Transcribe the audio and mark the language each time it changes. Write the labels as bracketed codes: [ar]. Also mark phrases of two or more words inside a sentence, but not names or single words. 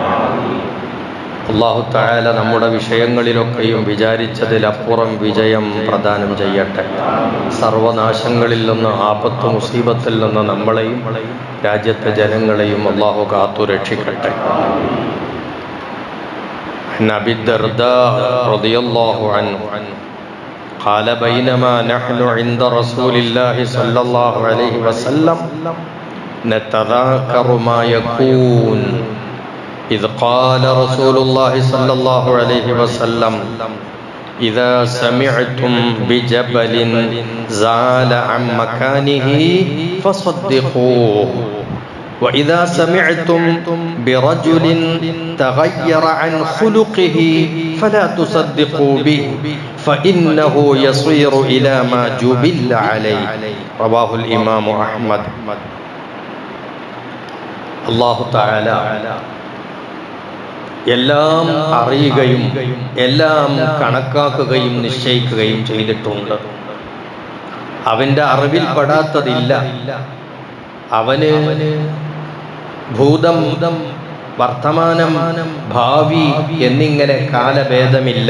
[ml] അള്ളാഹു തആല നമ്മുടെ വിഷയങ്ങളിലൊക്കെയും വിചാരിച്ചതിലപ്പുറം വിജയം പ്രദാനം ചെയ്യട്ടെ. സർവനാശങ്ങളിൽ നിന്ന്, ആപത്ത് മുസീബത്തിൽ നിന്ന് നമ്മളെയും രാജ്യത്തെ ജനങ്ങളെയും അള്ളാഹു കാത്തു രക്ഷിക്കട്ടെ. [ar] أبي الدرداء رضي الله عنه قال بينما نحن عند رسول الله صلى الله عليه وسلم نتذاكر ما يكون إذ قال رسول الله صلى الله عليه وسلم إذا سمعتم بجبل زال عن مكانه فصدقوه وإذا سمعتم برجل تغير عن خلقه فلا تصدقوا به فإنه يصير إلى ما جبل عليه. رواه الإمام أحمد. [ml] അല്ലാഹു തആല എല്ലാം അറിയുകയും എല്ലാം കണക്കാക്കുകയും നിശ്ചയിക്കുകയും ചെയ്തിട്ടുണ്ട്. അവൻ്റെ അറിവിൽ പെടാത്തതില്ല. അവന് ഭൂതം, വർത്തമാനം, ഭാവി എന്നിങ്ങനെ കാലഭേദമില്ല.